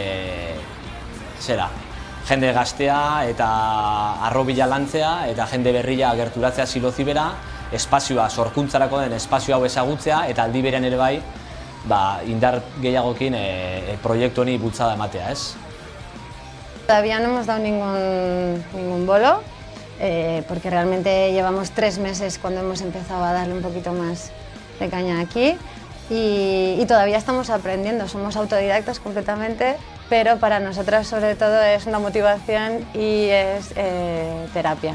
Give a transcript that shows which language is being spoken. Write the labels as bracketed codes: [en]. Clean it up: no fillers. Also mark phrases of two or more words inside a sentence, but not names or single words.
[eu] jende gaztea eta arrobila lantzea eta jende berria gerturatzea Silozibera, espazioa, sorkuntzarako den espazio hau ezagutzea eta aldi berean ere bai indar gehiagokin proiektu honi bultzada ematea, ez? [es] Todavía no hemos dado ningún bolo, porque realmente llevamos 3 meses cuando hemos empezado a darle un poquito más de caña aquí y todavía estamos aprendiendo, somos autodidactas completamente, pero para nosotras sobre todo es una motivación y es terapia.